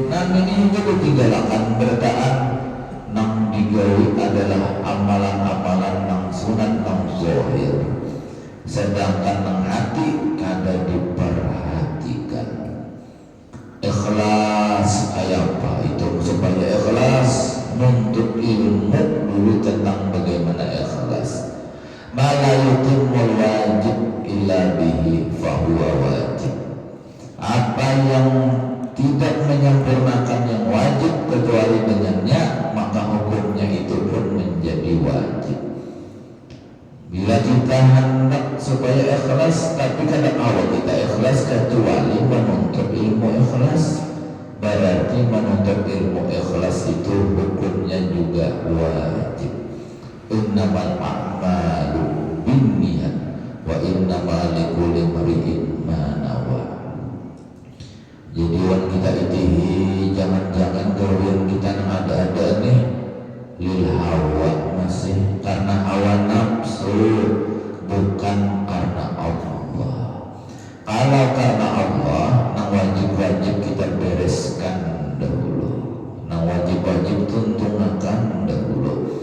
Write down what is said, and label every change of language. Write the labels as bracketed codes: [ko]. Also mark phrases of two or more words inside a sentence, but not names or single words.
[bjn] Nah ini juga digalakan bertaan nang digawi adalah amalan-amalan nang sunat nang zahir, sedangkan nang hati kada diperhatikan. Ikhlas kayak apa itu? [id] Supaya ikhlas menuntut ilmu dulu tentang bagaimana ikhlas. [ar] ما لا يتم الواجب إلا به فهو واجب. [id] Apa yang tidak menyempurnakan yang wajib kecuali dengannya, maka hukumnya itu pun menjadi wajib. [bjn] Bila kita hendak supaya ikhlas tapi kada awal kita ikhlas kecuali menuntut ilmu ikhlas, berarti menuntut ilmu ikhlas itu hukumnya juga wajib. [ar] إنما الأعمال بالنيات وإنما لكل امرئ ما نوى. [bjn] Jadi wan kita itihi jangan-jangan gawean kita nang ada-ada nih [ar] للهوى, [bjn] masih karena hawa nafsu, bukan karena Allah. Kalau karena Allah, nang wajib-wajib kita bereskan dahulu, nang wajib-wajib tuntungan dahulu.